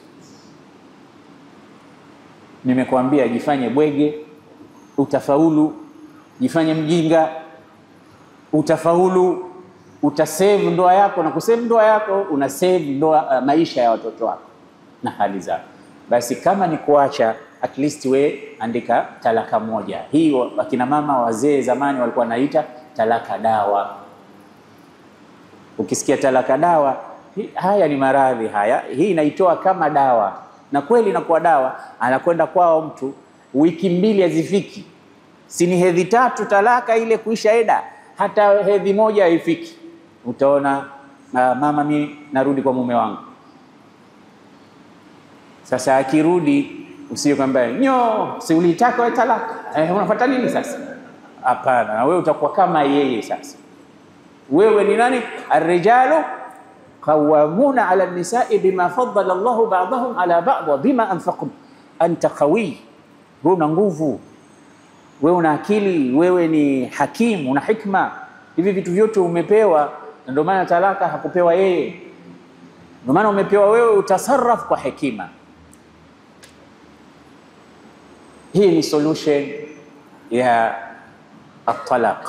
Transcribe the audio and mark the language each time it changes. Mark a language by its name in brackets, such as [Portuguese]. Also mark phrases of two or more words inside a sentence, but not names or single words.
[Swahili] Nimekuambia jifanye bwege, utafaulu. Jifanye mjinga, utafaulu. Utasave ndoa yako, na kusave ndoa yako una save maisha ya watoto wako na hali zao. Basi kama ni kuacha, [English] at least [Swahili] we andika talaka 1. Hii akina mama wazee zamani walikuwa wanaita talaka dawa. Ukisikia talaka dawa, haya ni maradhi haya, hii inaitoa kama dawa. Na kweli inakuwa dawa. Anakwenda kwao mtu, wiki 2 hazifiki, si ni hedhi 3 talaka ile kuisha eda, hata hedhi 1 haifiki. Utaona mama, mimi narudi kwa mume wangu. Sasa akirudi, usije kwamba si ulitaka wewe talaka, unafuata nini sasa? Hapana, na wewe utakuwa kama yeye. Sasa wewe ni nani? [Arabic] الرجال قوامون على النساء بما فضل الله بعضهم على بعض وبما أنفقوا. أنت قوي, [Swahili] wewe una nguvu, wewe una akili, wewe ni hakimu, una hikma. Hivi vitu vyote umepewa, ndio maana talaka hakupewa yeye, ndio maana umepewa wewe, utasarraf kwa hekima. Hii ni solution ya at-talaq.